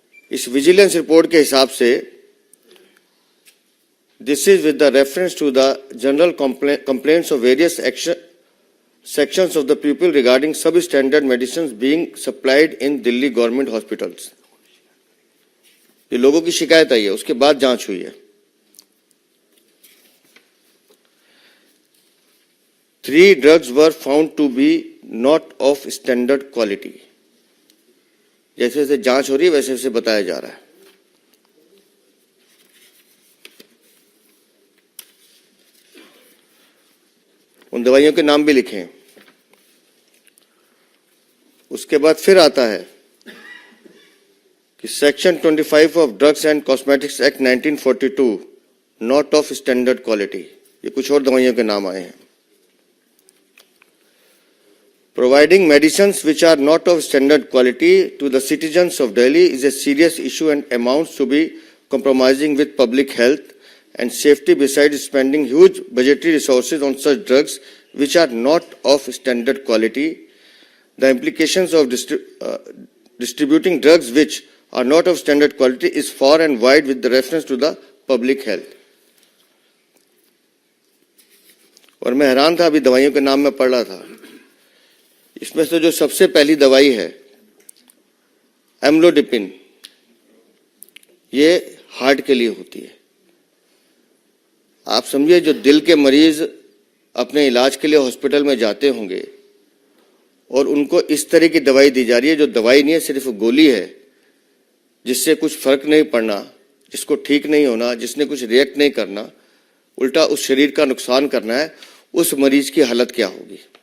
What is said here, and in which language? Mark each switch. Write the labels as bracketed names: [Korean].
[Hindi] इस vigilance report के हिसाब से [English] This is with the reference to the general complaints of various sections of the people regarding substandard medicines being supplied in Delhi government hospitals. [Hindi] ये लोगों की शिकायत आई है, उसके बाद जांच हुई है। [English] 3 drugs were found to be not of standard quality। [Hindi] जैसे जैसे जांच हो रही है वैसे वैसे बताया जा रहा है। उन दवाइयों के नाम भी लिखे हैं। उसके बाद फिर आता है कि [English] Section 25 of drugs and cosmetics act 1942 not of standard quality. [Hindi] ये कुछ और दवाइयों के नाम आए हैं। [English] Providing medicines which are not of standard quality to the citizens of Delhi is a serious issue and amounts to be compromising with public health and safety, besides spending huge budgetary resources on such drugs which are not of standard quality. The implications of distributing drugs which are not of standard quality is far and wide with the reference to the public health. [Hindi] और मैं हैरान था, अभी दवाइयों के नाम में पढ़ रहा था। इसमें से जो सबसे पहली दवाई है एम्लोडिपिन, ये हार्ट के लिए होती है। आप समझिए, जो दिल के मरीज अपने इलाज के लिए हॉस्पिटल में जाते होंगे और उनको इस तरह की दवाई दी जा रही है, जो दवाई नहीं है, सिर्फ गोली है, जिससे कुछ फर्क नहीं पड़ना, जिसको ठीक नहीं होना, जिसने कुछ रिएक्ट नहीं करना, उल्टा उस शरीर का नुकसान करना है, उस मरीज की हालत क्या होगी।